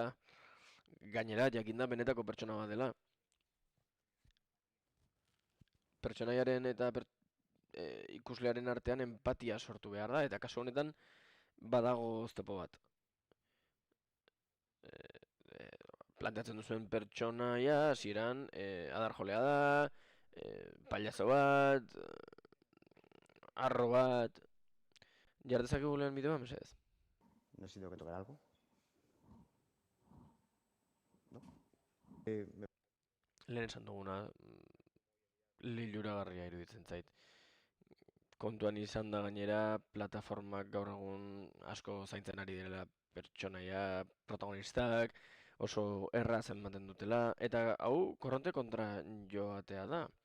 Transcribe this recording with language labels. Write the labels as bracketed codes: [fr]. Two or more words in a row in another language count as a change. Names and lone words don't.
[eu] Gainera, jakinda benetako pertsona bat dela. Pertsonaiaren eta ikuslearen artean empatia sortu behar da, eta kasu honetan badago oztopo bat. planteatzen duzuen pertsonaia, hasieran adarjolea da, pailazo bat, arro bat. Jar dezakegu lehen bideoa, mesedez? [es] No sé si tengo que tocar algo. ¿No? [eu] Lehen esan duguna, liluragarria iruditzen zait. Kontuan izan da gainera, plataformak gaur egun asko zaintzen ari direla pertsonaia, protagonistak, oso erraz ematen dutela, eta hau korronte kontra joatea da.